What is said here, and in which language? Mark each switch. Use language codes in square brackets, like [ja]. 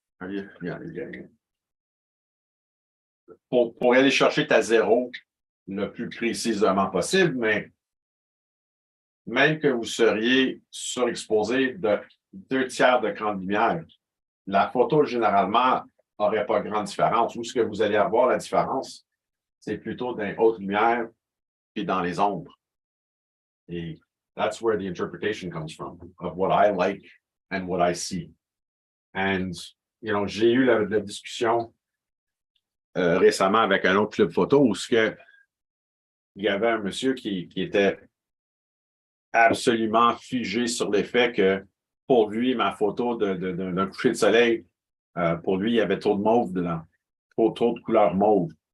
[fr] Yeah, pour aller chercher ta zéro le plus précisément possible, mais même que vous seriez surexposé de 2/3 de cran de lumière, la photo, généralement, n'aurait pas grande différence. Où ce que vous allez avoir la différence, c'est plutôt dans les hautes lumières et dans les ombres. [en] Et that's where the interpretation comes from, of what I like and what I see. [fr] And, j'ai eu la discussion récemment avec un autre club photo où il y avait un monsieur qui était absolument figé sur l'effet que pour lui, ma photo d'un coucher de soleil, pour lui, il y avait trop de mauve dedans, trop de couleur mauve.